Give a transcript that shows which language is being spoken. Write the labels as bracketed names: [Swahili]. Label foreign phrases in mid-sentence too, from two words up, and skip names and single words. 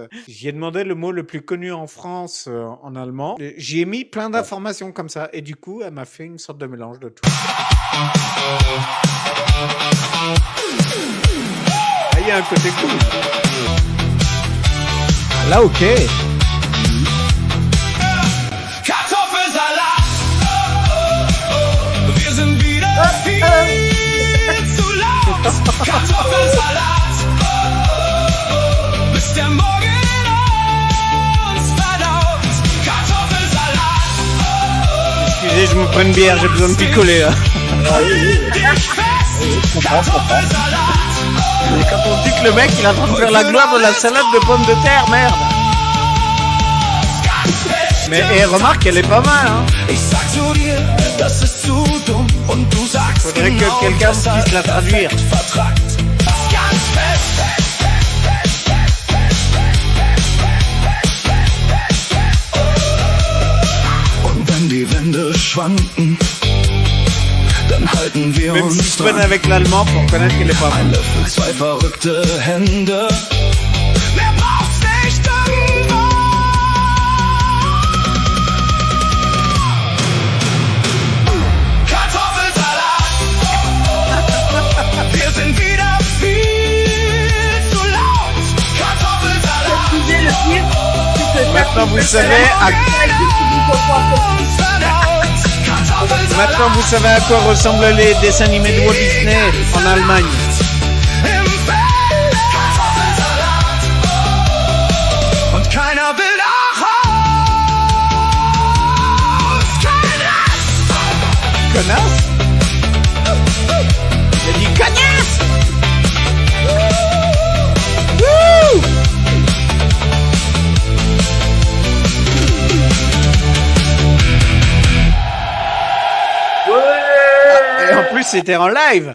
[French] J'y ai demandé le mot le plus connu en France en allemand. J'y ai mis plein d'informations comme ça. Et du coup, elle m'a fait une sorte de mélange de tout. Ah, il y a un côté cool. Ah, là, ok. [German] Kartoffelsalat. Wir sind wieder viel zu laut. Kartoffelsalat. Bis der Morgen uns verdaut. Kartoffelsalat. [French] Excusez, je me prends une bière, j'ai besoin de picoler là. [German] Kartoffelsalat. [French] Et quand on dit que le mec il est en train de faire la gloire de la salade de pommes de terre, merde. Mais et remarque, elle est pas mal, hein. [German] Ich sag zu dir, das ist zu dumm. Und du sagst [French] Faudrait que [German] genau, [French] quelqu'un [German] deshalb [French] puisse la traduire. [German] perfekt vertrackt. Ganz fest. Und wenn die Wände schwanken, dann halten wir [French] Même si [German] uns [French] je peine [German] dran. [French] avec l'allemand pour connaître qu'elle est pas [German] Ein mal. Löffel, zwei verrückte Hände. Wer braucht's nicht irgendwo? Kartoffelsalat. Wir sind wieder viel zu laut. Kartoffelsalat. [French] Excusez le pire, c'est que Maintenant vous savez à [German] Uns verdaut. Kartoffelsalat. [French] maintenant vous savez à quoi ressemblent les dessins animés de Walt Disney en Allemagne. [German] Im Feld. Kartoffelsalat. Und keiner will nach Haus. Kein Rest. [French] Connasse. Il a dit cognasse. Wouh. Et en plus c'était en live.